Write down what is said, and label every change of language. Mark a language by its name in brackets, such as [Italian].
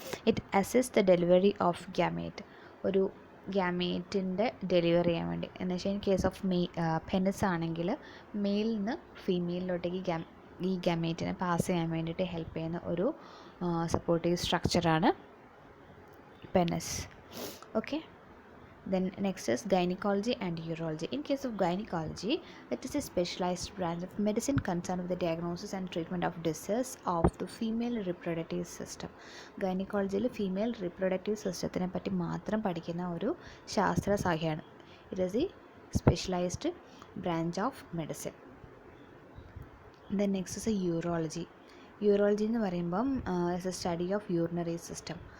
[English] It assists the delivery of gamete. [Malayalam] ഒരു ഗാമേറ്റിൻ്റെ delivery ചെയ്യാൻ വേണ്ടി എന്ന് വെച്ചാൽ ഇൻ കേസ് ഓഫ് പെനിസ് ആണെങ്കിൽ മെയിലിൽ നിന്ന് ഫീമെയിലിലോട്ടേക്ക് ഈ ഗാമേറ്റിനെ പാസ് ചെയ്യാൻ വേണ്ടിയിട്ട് ഹെൽപ്പ് ചെയ്യുന്ന ഒരു supportive സ്ട്രക്ചറാണ് penis. Okay, [English] Then next is gynecology and urology. In case of gynecology, it is a specialized branch of medicine concerned with the diagnosis and treatment of diseases of the female reproductive system. [Malayalam] ഗൈനക്കോളജിയിൽ female reproductive സിസ്റ്റത്തിനെ പറ്റി മാത്രം പഠിക്കുന്ന ഒരു ശാസ്ത്ര ശാഖയാണ്. [English] It is a specialised branch of medicine. Then next is a urology. Urology [Malayalam] എന്ന് പറയുമ്പം [English] Is a study of urinary system.